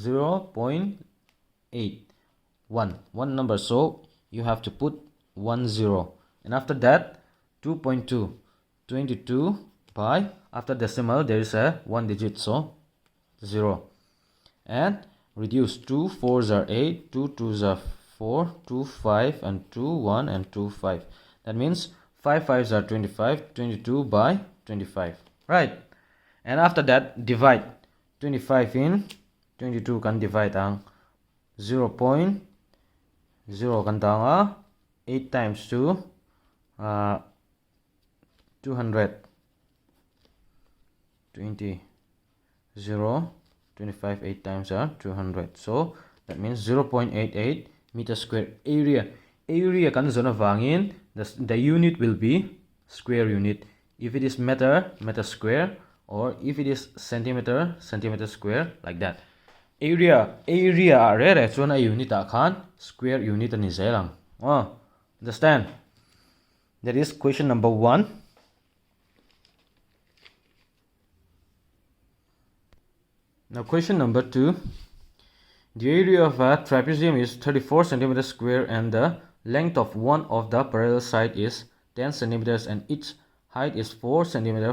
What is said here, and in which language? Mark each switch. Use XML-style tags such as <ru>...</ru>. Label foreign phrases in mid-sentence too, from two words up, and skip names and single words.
<en>0.8, one number, so you have to put 10, and after that 2.2, 22 by, after decimal there is a one digit, so 0, and reduce 2 4s are 8, 2 2s are 4, 2 5 and 2 1 and 2 5. That means 5 5s are 25, 22 by 25, right? And after that divide 25 in 22 can divide ang 0.0</en> <lus>kan tanga</lus> <en>8 times 2 200 20 0 25 8 times 200, so that means 0.88 meter square.</en> <lus>Area kan zona wangin,</lus> <en>the unit will be square unit. If it is meter square, or if it is centimeter square, like that.</en> <lus>Area re chona unit khan</lus> <en>square unit</en> <lus>ani zelang.</lus> <en>Understand? That is question number 1. Now question number 2. The area of a trapezium is 34 centimeters square and the length of one of the parallel side is 10 centimeters and its height is 4 centimeters.</en>